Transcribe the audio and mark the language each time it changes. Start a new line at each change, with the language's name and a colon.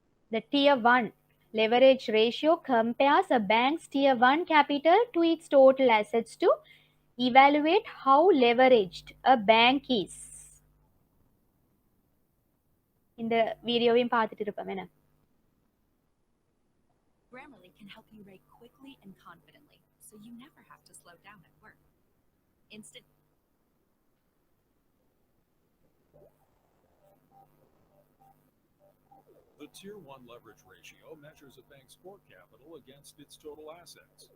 English: The Tier 1 leverage ratio compares a bank's Tier 1 capital to its total assets to evaluate how leveraged a bank is.
Tamil: இந்த வீடியோவையும் பார்த்துட்டு இருப்போம் என்ன?
English: Grammarly can help you write quickly and confidently, so you never have to slow down at work. Instant. The Tier 1 leverage ratio measures a bank's core capital against its total assets.